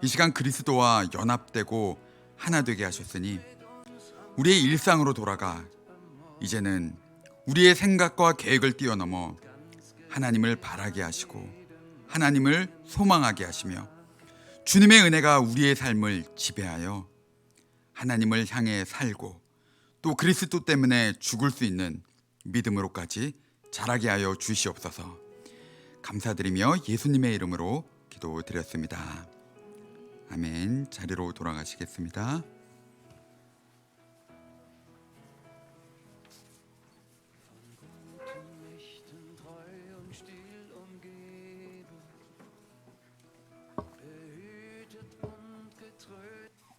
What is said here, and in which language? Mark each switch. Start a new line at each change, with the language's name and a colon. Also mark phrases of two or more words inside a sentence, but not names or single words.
Korean: 시간 그리스도와 연합되고 하나 되게 하셨으니 우리의 일상으로 돌아가 이제는 우리의 생각과 계획을 뛰어넘어 하나님을 바라게 하시고 하나님을 소망하게 하시며 주님의 은혜가 우리의 삶을 지배하여 하나님을 향해 살고 또 그리스도 때문에 죽을 수 있는 믿음으로까지 자라게 하여 주시옵소서. 감사드리며 예수님의 이름으로 기도드렸습니다. 아멘. 자리로 돌아가시겠습니다.
German: Mächten treu und still umgeben, behütet und getröstet.